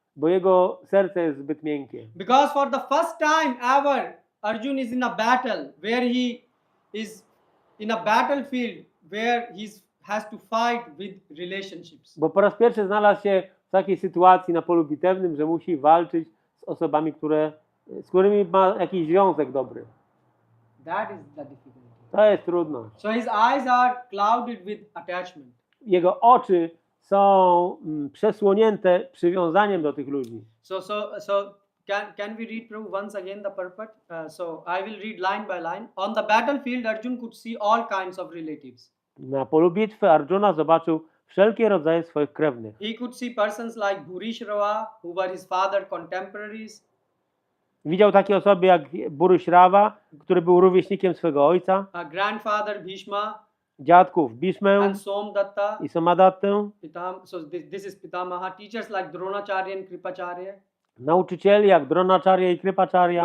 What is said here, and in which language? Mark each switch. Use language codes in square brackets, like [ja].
[pl] bo jego serce jest zbyt miękkie. [en] Because for the first time ever, Arjuna is in a battle where he is in a battlefield where he has to fight with relationships. [pl] Bo po raz pierwszy znalazł się w takiej sytuacji na polu bitewnym, że musi walczyć z osobami, z którymi ma jakiś związek dobry. [en] That is the difficulty. [pl] To jest trudność. [en] So his eyes are clouded with attachment. [pl] Jego oczy są przesłonięte przywiązaniem do tych ludzi. [en] So can we read Prabhu once again the purport? So I will read line by line. On the battlefield, Arjuna could see all kinds of relatives. [pl] Na polu bitwy Arjuna zobaczył wszelkie rodzaje swoich krewnych. [en] He could see persons like Bhurishrava, who were his father contemporaries. [pl] Widział takie osoby jak Bhurishrava, który był rówieśnikiem swego ojca, [en] Grandfather Bhishma, [pl] dziadków Bhishmę [en] and Somdatta. [pl] i Somadattę, [en] So this is Pitamaha. Teachers like Dronacharya and Kripacharya. [pl] nauczycieli jak Dronacharya i Kripacharya,